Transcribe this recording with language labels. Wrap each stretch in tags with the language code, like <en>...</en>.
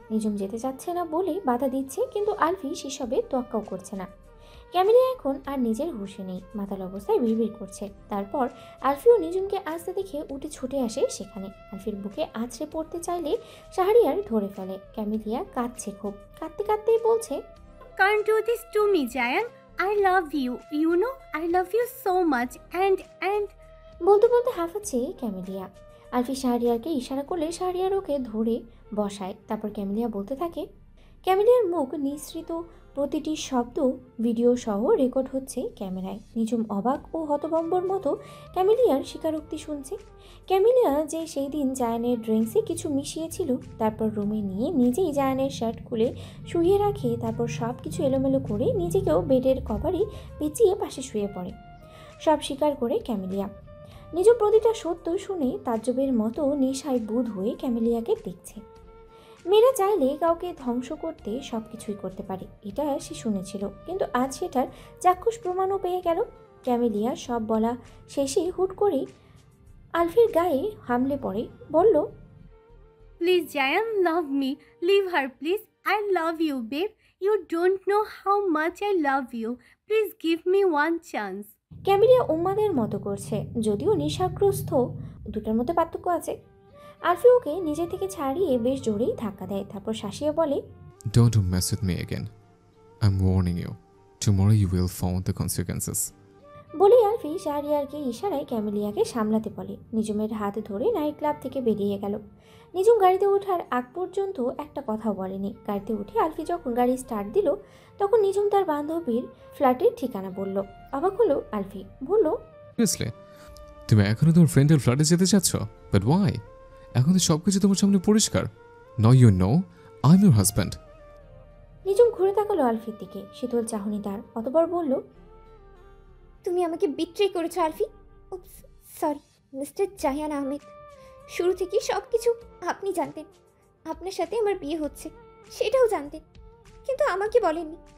<bn>নিঝুম যেতে চাচ্ছে না বলে বাধা দিচ্ছে, কিন্তু আলফি সেসবে তোয়াক্কাও করছে না। ক্যামেলিয়া এখন আর নিজের হুঁশে নেই, মাতাল অবস্থায় বিড়বিড় করছে। তারপর আলফিও নিঝুমকে আসতে দেখে উঠে ছুটে আসে সেখানে। আলফির বুকে আছড়ে পড়তে চাইলে শাহরিয়ার ধরে ফেলে। ক্যামেলিয়া কাঁদছে খুব, কাঁদতে কাঁদতেই বলছে,</bn> <en>Can't do this to me, Jan. I love you. You know, I love you so much. And</en> <bn>বলতে বলতে হাঁফাচ্ছে ক্যামেলিয়া। আলফি শাহরিয়ারকে ইশারা করলে শাহরিয়ার ওকে ধরে বসায়। তারপর ক্যামেলিয়া বলতে থাকে। ক্যামেলিয়ার মুখ নিঃসৃত প্রতিটি শব্দ ভিডিও সহ রেকর্ড হচ্ছে ক্যামেরায়। নিঝুম অবাক ও হতভম্বর মতো ক্যামেলিয়ার স্বীকারোক্তি শুনছে। ক্যামেলিয়া যে সেই দিন জায়ানের ড্রিঙ্কসে কিছু মিশিয়েছিল, তারপর রুমে নিয়ে নিজেই জায়ানের শার্ট খুলে শুয়ে রাখে। তারপর সব কিছু এলোমেলো করে নিজেকেও বেডের কভারে পেঁচিয়ে পাশে শুয়ে পড়ে। সব স্বীকার করে ক্যামেলিয়া। নিজ প্রতিটা সত্য শুনে তাজ্জবের মতো নেশায় বুঁদ হয়ে ক্যামেলিয়াকে দেখছে। মেয়েরা চাইলে কাউকে ধ্বংস করতে সব কিছুই করতে পারে, এটা সে শুনেছিল, কিন্তু আজ সেটার চাক্ষুষ প্রমাণও পেয়ে গেল। ক্যামেলিয়া সব বলা শেষে হুট করে আলফির গায়ে হামলে পড়ে বলল,</bn> <en>please, Jan, love me. Leave her, please. I love you, babe. You don't know how much I love you. Please give me one chance.</en> <bn>Camellia উম্মাদের মতো করছে, যদিও নেশাগ্রস্ত, দুটার মধ্যে পার্থক্য আছে। আলফি ওকে নিজে থেকে ছাড়িয়ে বেশ জোরেই ধাক্কা দেয়, তারপর শাসিয়ে বলে,</bn> <en>Don't mess with me again. I'm warning you. Tomorrow you will find the consequences.</en> <bn>বলেই আলফি শাহরিয়ারকে ইশারায় ক্যামেলিয়াকে সামলাতে বলে। নিজুমের হাত ধরে নাইট ক্লাব থেকে বেরিয়ে গেল। নিজুম গাড়িতে ওঠার আগ পর্যন্ত একটা কথাও বলেনি। গাড়িতে উঠে আলফি যখন গাড়ি স্টার্ট দিল, তখন নিজুম তার বান্ধবীর ফ্ল্যাটের ঠিকানা বলল। অবাক হলো আলফি, বলল,</bn> <en>Seriously?</en> <bn>তুমি এখনো তোমার ফ্রেন্ডের ফ্ল্যাটে যেতে চাচ্ছ?</bn> <en>But why?</en> <bn>এখন তো সবকিছু তোমার সামনে পরিষ্কার।</bn> <en>Now you know I'm your husband.</en> <bn>Nijum ঘুরে তাকালো আলফির দিকে, শীতল চাহনি তার। অতঃপর বলল, তুমি আমাকে বিট্রে করেছো আলফি। সরি মিস্টার জায়ান আহমেদ, শুরু থেকেই সব কিছু আপনি জানতেন। আপনার সাথে আমার বিয়ে হচ্ছে সেটাও জানতেন, কিন্তু আমাকে বলেননি।</bn>